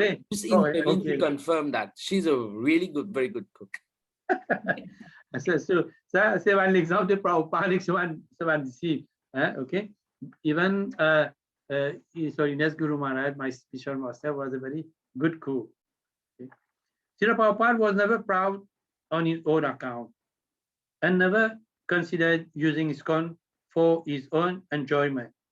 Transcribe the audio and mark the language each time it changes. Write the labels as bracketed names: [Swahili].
[English] Just to confirm that she's a really good, very good cook. [French] Ça, c'est un exemple de Prabhupada, c'est un disciple. [English] Okay? Even His Holiness Guru Maharaj, my spiritual master, was a very good cook. Okay? Srila Prabhupada was never proud on his own account and never considered using ISKCON for his own enjoyment.